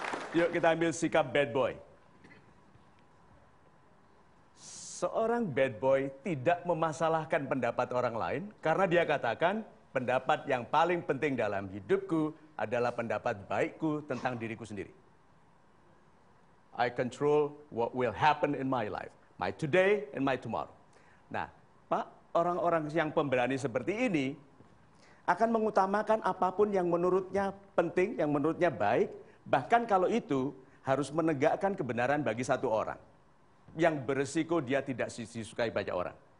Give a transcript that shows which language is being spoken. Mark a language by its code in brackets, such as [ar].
[id] Yuk kita ambil sikap bad boy. Seorang bad boy tidak memasalahkan pendapat orang lain karena dia katakan pendapat yang paling penting dalam hidupku adalah pendapat baikku tentang diriku sendiri. [en] I control what will happen in my life, my today and my tomorrow. [id] Nah, Pak, orang-orang yang pemberani seperti ini akan mengutamakan apapun yang menurutnya penting, yang menurutnya baik, bahkan kalau itu harus menegakkan kebenaran bagi satu orang, yang beresiko dia tidak disukai banyak orang.